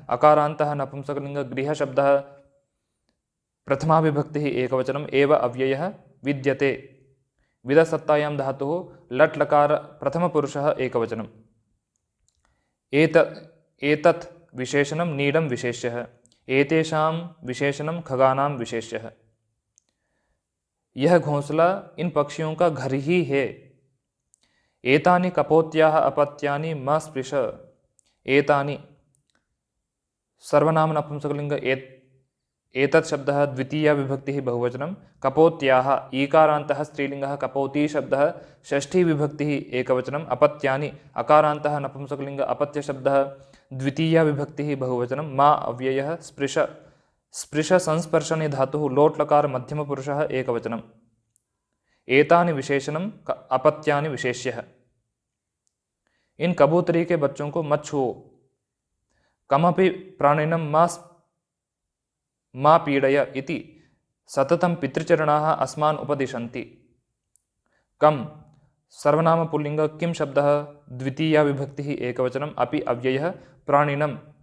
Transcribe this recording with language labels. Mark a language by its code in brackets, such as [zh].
[sa] अकारान्तः नपुंसकलिंग गृहशब्दः प्रथमा विभक्तिः एकवचनम् एव अव्ययः विद्यते। विदसत्तायां धातुः लट् लकार प्रथमपुरुषः एकवचनम्। एतत् विशेषणं नीडं विशेष्यः। एतेषां विशेषणं खगानां विशेष्यः। [hi] यह घोंसला इन पक्षियों का घर ही है। [sa] एतानि कपोत्याः अपत्यानि मा स्पृश। एतानि सर्वनाम नपुंसकलिंग एतत् शब्दः द्वितीया विभक्तिः बहुवचनं कपोत्याः। ईकारान्तः स्त्रीलिङ्गः कपोती शब्दः षष्ठी विभक्तिः एकवचनम् अपत्यानि। अकारान्तः नपुंसकलिंग अपत्य शब्दः द्वितीया विभक्तिः बहुवचनं मा अव्ययः स्पृश। स्पृश संस्पर्शने धातुः लोट् लकार मध्यमपुरुषः एकवचनम्। एतानि विशेषणं अपत्यानि विशेष्यः। [hi] इन कबूतरी के बच्चों को मत छुओ। [sa] कमपि प्राणिनं मा पीडय इति सततं पितृचरणाः अस्मान् उपदिशन्ति। कम सर्वनाम पुल्लिंग किम शब्दः द्वितीया विभक्तिः एकवचनम् अपि अव्ययः प्राणिनं।